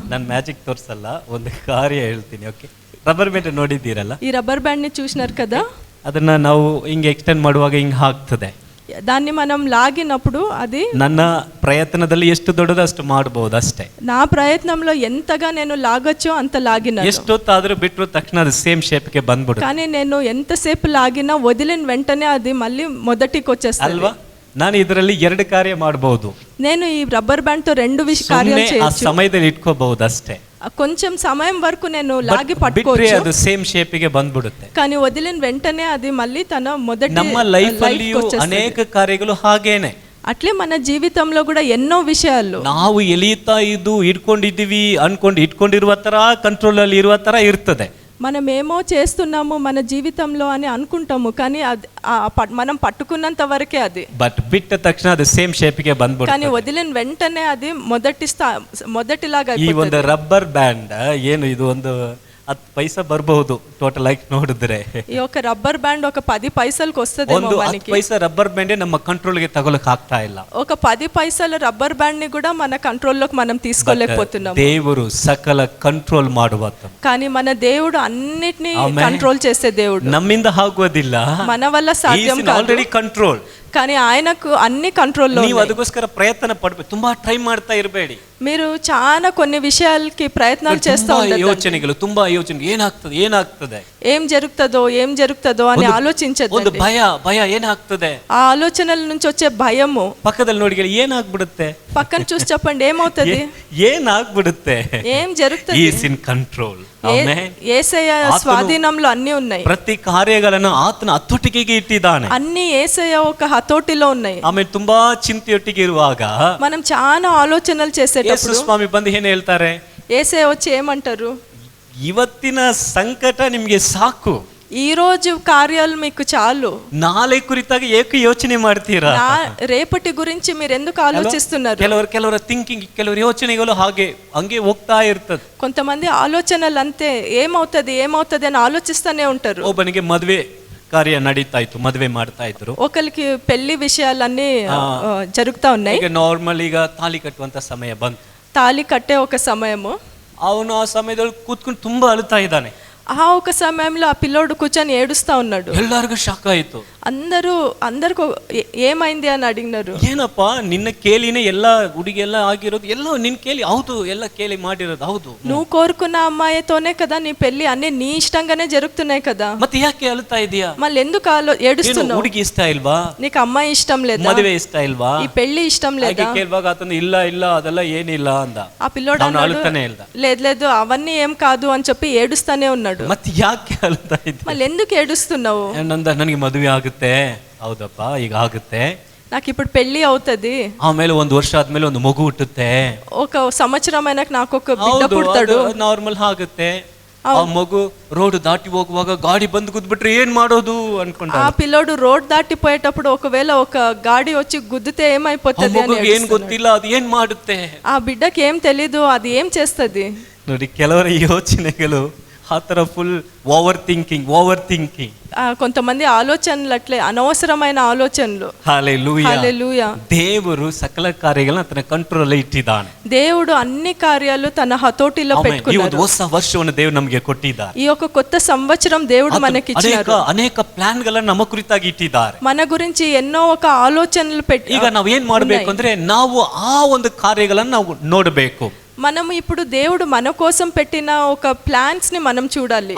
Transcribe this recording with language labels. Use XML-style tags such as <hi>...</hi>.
<kn>ನಾನು ಮ್ಯಾಜಿಕ್ ತೋರ್ಸಲ್ಲ, ಒಂದು ಕಾರ್ಯ ಹೇಳ್ತೀನಿ. ಓಕೆ, ರಬ್ಬರ್ ಬ್ಯಾಂಡ್ ನೋಡಿದ್ದೀರಲ್ಲ,</kn> <te>ఈ రబ్బర్ బ్యాండ్ ని చూసినారు కదా.</te> <kn>ಅದನ್ನ ನಾವು ಹಿಂಗೆ ಎಕ್ಸ್ಟೆಂಡ್ ಮಾಡುವಾಗ ಹಿಂಗೆ ಹಾಕ್ತದೆ.</kn> <te>దాన్ని మనం లాగినప్పుడు అది</te> <kn>ನನ್ನ ಪ್ರಯತ್ನದಲ್ಲಿ ಎಷ್ಟು ದೊಡ್ಡದು ಅಷ್ಟು ಮಾಡಬಹುದು ಅಷ್ಟೇ.</kn> <te>నా ప్రయత్నంలో ఎంతగా నేను లాగొచ్చో అంత లాగిన.</te> <kn>ಎಷ್ಟೊತ್ತಾದ್ರೂ ಬಿಟ್ಟರು ತಕ್ಷಣ ಅದು ಸೇಮ್ ಶೇಪ್ಗೆ ಬಂದ್ಬಿಡುತ್ತೆ.</kn> <te>కానీ నేను ఎంతసేపు లాగినా వదిలిన వెంటనే అది మళ్ళీ మొదటికి వచ్చేస్తుంది</te> <kn>ಅಲ್ವಾ? ನಾನು ಇದರಲ್ಲಿ 2 ಕಾರ್ಯ ಮಾಡಬಹುದು.</kn> <te>నేను ఈ రబ్బర్ బ్యాండ్ తో 2 కార్యాలు ಆ చేయొచ్చు.</te> <kn>ಸಮಯದಲ್ಲಿ ಇಟ್ಕೋಬಹುದು ಅಷ್ಟೇ.</kn> <te>కొంచెం సమయం వరకు నేను లాగి</te> <kn>ಬಿಟ್ರೆ</kn> <te>పట్టుకోవచ్చు,</te> <kn>ಅದು ಸೇಮ್ ಶೇಪಿಗೆ ಬಂದ್ಬಿಡುತ್ತೆ.</kn> <te>కానీ వదిలిన వెంటనే అది మళ్ళీ తన మొదటి</te> <kn>ನಮ್ಮ ಲೈಫ್ ಅಲ್ಲಿಯೂ ಅನೇಕ ಕಾರ್ಯಗಳು ಹಾಗೇನೆ.</kn> <te>అట్లే మన జీవితంలో కూడా ఎన్నో విషయాలు</te> <kn>ನಾವು ಎಳೀತಾ ಇಟ್ಕೊಂಡಿದ್ದೀವಿ ಅನ್ಕೊಂಡು ಇಟ್ಕೊಂಡಿರುವ ತರ ಕಂಟ್ರೋಲ್ ಅಲ್ಲಿ ಇರುವ ತರ ಇರ್ತದೆ.</kn> <te>మనం ఏమో చేస్తున్నాము మన జీవితంలో అని అనుకుంటాము, కానీ అది మనం పట్టుకున్నంత వరకే అది.</te> <kn>ಬಟ್ ಬಿಟ್ಟ ತಕ್ಷಣ ಅದು ಸೇಮ್ ಶೇಪಿಗೆ</kn> <te>కానీ</te> <kn>ಬಂದ್ಬಿಡುತ್ತೆ.</kn> <te>వదిలిన వెంటనే అది మొదటిలాగా</te> <kn>ಈ ಒಂದು</kn> <te>అయిపోతుంది.</te> <kn>ರಬ್ಬರ್ ಬ್ಯಾಂಡ್ ಏನು ಇದು ಒಂದು 10 ಪೈಸಾ ಬರಬಹುದು ಟೋಟಲ್ ಆಗಿ ನೋಡಿದ್ರೆ.</kn> <te>ఈ ఒక రబ్బర్ బ్యాండ్ ఒక 10 పైసలకు వస్తదేమో</te> <kn>ಒಂದು 10</kn> <te>మనకి.</te> <kn>ಪೈಸಾ ರಬ್ಬರ್ ಬ್ಯಾಂಡ್ ನಮ್ಮ ಕಂಟ್ರೋಲ್ಗೆ ತಗೊಳಕ್ ಆಗ್ತಾ ಇಲ್ಲ.</kn> <te>ఒక 10 పైసల రబ్బర్ బ్యాండ్ ని కూడా మన కంట్రోల్లోకి మనం తీసుకోలేకపోతున్నాం.</te> <kn>ದೇವರು ಸಕಲ ಕಂಟ್ರೋಲ್ ಮಾಡುವಾತ.</kn> <te>కానీ మన దేవుడు అన్నిటినీ</te> <en>Amen.</en> <te>కంట్రోల్ చేసే దేవుడు.</te> <kn>ನಮ್ಮಿಂದ ಆಗೋದಿಲ್ಲ,</kn> <te>మన వల్ల సాధ్యం కాదు,</te> <kn>ಆಲ್ರೆಡಿ ಕಂಟ್ರೋಲ್.</kn> <te>కానీ ఆయనకు అన్ని కంట్రోల్లో</te> <kn>ನೀವು</kn> <te>ఉన్నాయి.</te> <kn>ಅದಕ್ಕೋಸ್ಕರ ಪ್ರಯತ್ನ ಪಡ್ಬೇಕು, ತುಂಬಾ ಟ್ರೈ ಮಾಡ್ತಾ ಇರಬೇಡಿ.</kn> <te>మీరు చాలా కొన్ని విషయాలకి ప్రయత్నాలు చేస్తూ ఉంటారు.</te> <kn>ಯೋಚನೆಗಳು ತುಂಬಾ ಯೋಚನೆ, ಏನಾಗ್ತದೆ</kn> <te>ఏం జరుగుతుందో అని</te> <kn>ಒಂದು</kn> <te>ఆలోచించదు.</te> <kn>ಭಯ ಏನಾಗ್ತದೆ,</kn> <te>ఆ ఆలోచనల నుంచి వచ్చే భయము.</te> <kn>ಪಕ್ಕದಲ್ಲಿ ನೋಡಿ ಏನಾಗ್ಬಿಡುತ್ತೆ,</kn> <te>పక్కన చూసి చెప్పండి ఏమవుతుంది,</te> <kn>ಏನಾಗ್ಬಿಡುತ್ತೆ.</kn> <te>ఏం జరుగుతుంది.</te> <en>Is in control.</en> <te>యేసయ్య స్వాధీనంలో అన్ని ఉన్నాయి.</te> <kn>ಪ್ರತಿ ಕಾರ್ಯಗಳನ್ನು ಆತನ ಹತೋಟಿಗೆ ಇಟ್ಟಿದ್ದಾನೆ.</kn> <te>అన్ని యేసయ్య ఒక హతోటిలో ఉన్నాయి.</te> <kn>ಆಮೇಲೆ ತುಂಬಾ ಚಿಂತೆಯೊಟ್ಟಿಗೆ ಇರುವಾಗ</kn> <te>మనం చాలా ఆలోచనలు</te> <kn>ಯೇಸು</kn> <te>చేసేటప్పుడు</te> <kn>ಸ್ವಾಮಿ ಬಂದು ಏನ್ ಹೇಳ್ತಾರೆ,</kn> <te>యేసయ్య వచ్చి ఏమంటారు,</te> <kn>ಇವತ್ತಿನ ಸಂಕಟ ನಿಮ್ಗೆ ಸಾಕು,</kn> <te>ఈ రోజు కార్యాలు మీకు చాలు,</te> <kn>ನಾಳೆ ಕುರಿತಾಗಿ ಏಕೆ ಯೋಚನೆ ಮಾಡ್ತೀರಾ.</kn> <te>రేపటి గురించి మీరు ఎందుకు ఆలోచిస్తున్నారు.</te> <kn>ಕೆಲವರ ಥಿಂಕಿಂಗ್, ಕೆಲವರ ಯೋಚನೆಗಳು ಹಂಗೆ ಹೋಗ್ತಾ ಇರ್ತದೆ.</kn> <te>కొంతమంది ఆలోచనలు అంతే, ఏమవుతుంది అని ఆలోచిస్తూనే ఉంటారు.</te> <kn>ಒಬ್ಬನಿಗೆ ಮದುವೆ ಕಾರ್ಯ ನಡೀತಾ ಇತ್ತು, ಮದುವೆ ಮಾಡ್ತಾ ಇದ್ರು.</kn> <te>ఒకరికి పెళ్లి విషయాలన్నీ జరుగుతా ఉన్నాయి.</te> <kn>ಈಗ ನಾರ್ಮಲ್ ಈಗ ತಾಲಿ ಕಟ್ಟುವಂತ ಸಮಯ ಬಂತು.</kn> <te>తాళి కట్టే ఒక సమయము.</te> <kn>ಅವನು ಆ ಸಮಯದಲ್ಲಿ ಕೂತ್ಕೊಂಡು ತುಂಬಾ ಅಳುತ್ತಾ ಇದ್ದಾನೆ.</kn> <te>ఆ ఒక సమయంలో ఆ పిల్లోడు కూర్చొని ఏడుస్తా ఉన్నాడు.</te> <kn>ಎಲ್ಲರಿಗೂ ಶಾಕ್ ಆಯ್ತು.</kn> <te>అందరికి ఏమైంది అని అడిగినారు.</te> <kn>ಏನಪ್ಪ ನಿನ್ನ ಕೇಳಿನೇ ಎಲ್ಲ ಹುಡುಗಿ ಎಲ್ಲ ಆಗಿರೋದು, ಎಲ್ಲ ನಿನ್ ಕೇಳಿ, ಹೌದು ಎಲ್ಲ ಕೇಳಿ ಮಾಡಿರೋದು, ಹೌದು.</kn> <te>నువ్వు కోరుకున్న అమ్మాయితోనే కదా నీ పెళ్లి, అన్ని నీ ఇష్టంగానే జరుగుతున్నాయి కదా,</te> <kn>ಮತ್ತೆ ಯಾಕೆ ಅಳುತ್ತಾ ಇದೀಯಾ,</kn> <te>మళ్ళీ ఎందుకు ఏడుస్తున్నావు,</te> <kn>ಹುಡುಗಿ ಇಷ್ಟ ಇಲ್ವಾ,</kn> <te>నీకు అమ్మాయి ఇష్టం లేదా,</te> <kn>ಮದುವೆ ಇಷ್ಟ ಇಲ್ವಾ,</kn> <te>ఈ పెళ్లి ఇష్టం లేదా.</te> <kn>ಕೇಳುವಾಗ ಆತನು ಇಲ್ಲ ಅದೆಲ್ಲ ಏನಿಲ್ಲ ಅಂದ.</kn> <te>ఆ పిల్లోడు</te> <kn>ಅಳುತ್ತಾನೆ ಇಲ್ಲ.</kn> <te>లేదు అవన్నీ ఏం కాదు అని చెప్పి ఏడుస్తానే ఉన్నాడు.</te> <kn>ಮತ್ತೆ ಯಾಕೆ ಅಳುತ್ತಾ ಇದ್ದ,</kn> <te>మళ్ళీ ఎందుకు ఏడుస్తున్నావు.</te> <kn>ನನಗೆ ಮದುವೆ ಆಗುತ್ತೆ, ಹೌದಪ್ಪ ಈಗ ಆಗುತ್ತೆ,</kn> <te>నాకు ఇప్పుడు పెళ్లి అవుతుంది,</te> <kn>ಆಮೇಲೆ 1 ವರ್ಷ ಆದ್ಮೇಲೆ ಒಂದು ಮಗು ಹುಟ್ಟುತ್ತೆ,</kn> <te>ఒక సంవత్సరం అయినాక నాకు ఒక బిడ్డ పుడతాడు,</te> <kn>ನಾರ್ಮಲ್ ಆಗುತ್ತೆ. ಆ ಮಗು ರೋಡ್ ದಾಟಿ ಹೋಗುವಾಗ ಗಾಡಿ ಬಂದು ಗುದ್ಬಿಟ್ರೆ ಏನ್ ಮಾಡೋದು ಅನ್ಕೊಂಡ.</kn> <te>ఆ పిల్లోడు రోడ్ దాటిపోయేటప్పుడు ఒకవేళ ఒక గాడి వచ్చి గుద్దితే ఏమైపోతుంది అని</te> <kn>ಏನ್ ಗೊತ್ತಿಲ್ಲ, ಅದು ಏನ್ ಮಾಡುತ್ತೆ,</kn> <te>ఆ బిడ్డకి ఏం తెలీదు, అది ఏం చేస్తుంది.</te> <kn>ನೋಡಿ ಕೆಲವರ ಯೋಚನೆಗಳು ಆ ಥರ</kn> <en>Full over thinking.</en> <te>కొంతమంది ఆలోచనలు అట్లే అనవసరమైన ఆలోచనలు. హల్లెలూయా.</te> <kn>ದೇವರು ಸಕಲ ಕಾರ್ಯಗಳನ್ನು ತನ್ನ ಕಂಟ್ರೋಲ್ ಇಟ್ಟಿದ್ದಾನೆ.</kn> <te>దేవుడు అన్ని కార్యాలు తన హతోటిలో పెట్టుకున్నాడు.</te> <kn>ಈ ಒಂದು ಹೊಸ ವರ್ಷವನ್ನು ದೇವರು ನಮಗೆ ಕೊಟ್ಟಿದ್ದಾರೆ.</kn> <te>ఈ యొక్క కొత్త సంవత్సరం దేవుడు మనకి ఇచ్చారు.</te> <kn>ಅನೇಕ ಪ್ಲಾನ್ ಗಳನ್ನು ನಮ್ಮ ಕುರಿತಾಗಿ ಇಟ್ಟಿದ್ದಾರೆ.</kn> <te>మన గురించి ఎన్నో ఒక ఆలోచనలు పెట్టి,</te> <kn>ಈಗ ನಾವು ಏನ್ ಮಾಡಬೇಕು ಅಂದ್ರೆ ನಾವು ಆ ಒಂದು ಕಾರ್ಯಗಳನ್ನು ನಾವು ನೋಡಬೇಕು.</kn> <te>మనం ఇప్పుడు దేవుడు మన కోసం పెట్టిన ఒక ప్లాన్స్ ని మనం చూడాలి.</te>